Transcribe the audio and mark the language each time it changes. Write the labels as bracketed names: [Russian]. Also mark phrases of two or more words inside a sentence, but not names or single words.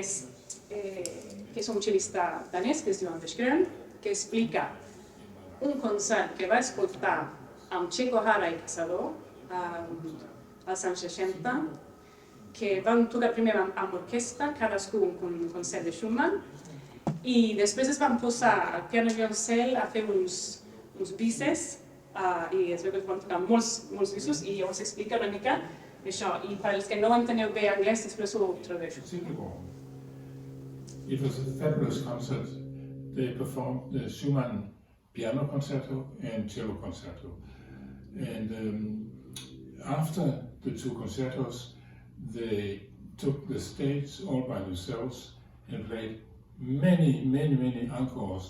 [Catalan] és un cel·lista danès, que es diu Anders Grøn, que explica un concert que va escoltar amb Chico Jara i Caçador als anys 60, que van tocar primer amb orquestra, cadascú un concert de Schumann, i després es van posar al piano violoncel a fer uns bises, i es veu que van tocar molts bisos, i llavors explica una mica això. I per als que no enteneu bé anglès, després ho tradueixo. [English] It was a fabulous concert. They performed the Schumann piano concerto and cello concerto. And after the two concertos, they took the stage all by themselves and played many encores.